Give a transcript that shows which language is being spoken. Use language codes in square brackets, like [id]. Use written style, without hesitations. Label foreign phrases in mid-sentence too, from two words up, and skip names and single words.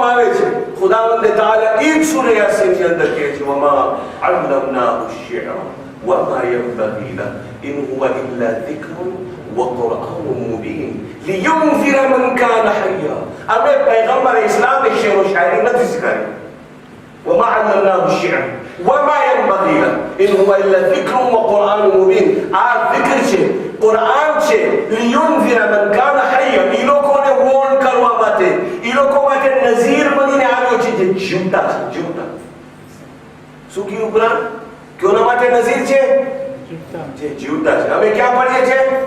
[gu] આવે છે ખુદાવંદ તાઆલા ઈ જ સૂરા યાસીનની અંદર કહે છે [ar] وما علمناه الشعر وما ينبغي له إن هو إلا ذكر وقرآن مبين لينذر من كان حيا [gu] અમે પૈગંબર ઇસ્લામને શેર વ શાયરી નથી શીખવાડી [ar] وما علمناه الشعر وما ينبغي له إن هو إلا ذكر وقرآن مبين ذكر [gu] છે કુરાન છે [ar] لينذر من كان حيا [gu] ઈ લોકોને વોર્ન કરવા માટે ઈ લોકો માટે નઝીર બનીને આવ્યો છે જે જીવતા છે જીવતા શું કીધું કુરાન કોના માટે નઝીર છે જે જીવતા છે અમે ક્યાં પઢીએ છીએ